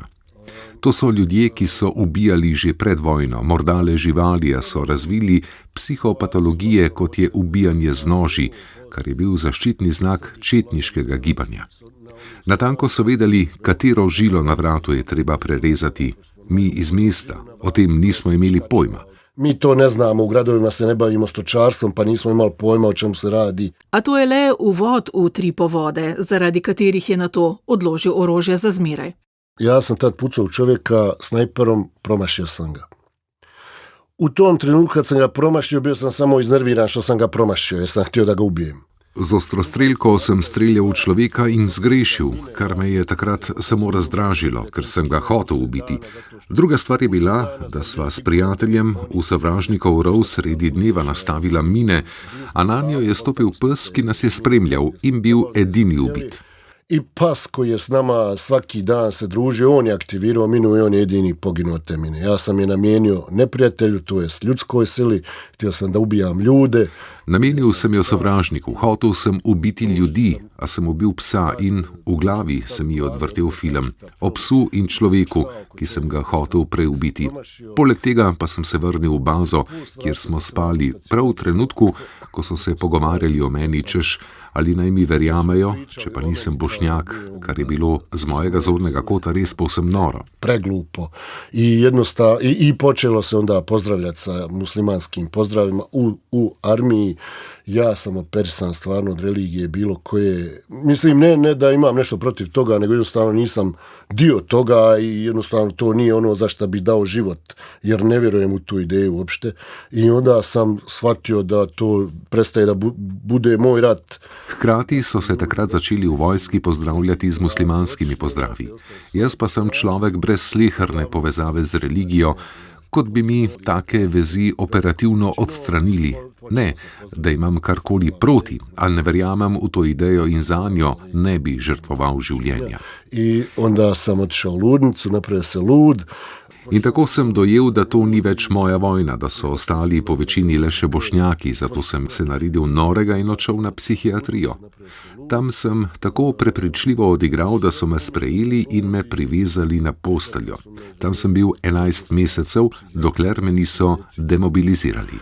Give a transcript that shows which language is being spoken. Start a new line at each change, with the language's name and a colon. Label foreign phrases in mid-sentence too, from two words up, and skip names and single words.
Slovenian: To so ljudje, ki so ubijali že pred vojno, morda le živali, a so razvili psihopatologije, kot je ubijanje z noži, kar je bil zaščitni znak četniškega gibanja. Natanko so vedeli, katero žilo na vratu je treba prerezati. Mi iz mesta o tem nismo imeli pojma.
Bosnian: Mi to ne znamo, u gradovima se ne bavimo stočarstvom, pa nismo imali pojma, o čem se radi.
Slovenian: A to je le uvod v 3 povode, zaradi katerih je nato odložil orožje za zmeraj.
Bosnian: Ja sam tad pucao u čovjeka snajperom, promašio sam ga. U tom trenutku kad sam ga promašio, bio sam samo iznerviran što sam ga promašio, jer sam htio da ga ubijem.
Slovenian: Z ostrostrelko sem streljal v človeka in zgrešil, kar me je takrat samo razdražilo, ker sem ga hotel ubiti. Druga stvar je bila, da sva s prijateljem v sovražnikov rov sredi dneva nastavila mine, a nanjo je stopil pes, ki nas je spremljal in bil edini ubit.
Bosnian: I pas koji je s nama svaki dan se družio, on je aktivirao minu i on je jedini poginuo od te mine. Ja sam je namijenio neprijatelju, to jest ljudskoj sili, htio sam da ubijam ljude.
Slovenian: Namenil sem jo sovražniku, hotel sem ubiti ljudi, a sem ubil psa in v glavi se mi je odvrtel film o psu in človeku, ki sem ga hotel prej ubiti. Poleg tega pa sem se vrnil v bazo, kjer smo spali, prav v trenutku, ko so se pogovarjali o meni, češ, ali naj mi verjamejo, če pa nisem Bošnjak, kar je bilo z mojega zornega kota res povsem noro.
Bosnian: Preglupo. I počelo se onda pozdravljati sa muslimanskim pozdravima u armiji. Ja sam operisan stvarno od religije bilo koje. Mislim, ne da imam nešto protiv toga, nego jednostavno nisam dio toga i jednostavno to nije ono za šta bi dao život, jer ne vjerujem u tu ideju uopšte. I onda sam shvatio da to prestaje da bude moj rat.
Slovenian: Hkrati so se takrat začeli v vojski pozdravljati z muslimanskimi pozdravi. Jaz pa sem človek brez sleherne povezave z religijo, kot bi mi take vezi operativno odstranili. Ne, da imam karkoli proti, ali ne verjamem v to idejo in zanjo ne bi žrtvoval življenja.
Bosnian: I onda sam otišao u ludnicu, napravio se lud.
Slovenian: In tako sem dojel, da to ni več moja vojna, da so ostali po večini le še Bošnjaki, zato sem se naredil norega in odšel na psihiatrijo. Tam sem tako prepričljivo odigral, da so me sprejeli in me privezali na posteljo. Tam sem bil 11 mesecev, dokler me niso demobilizirali.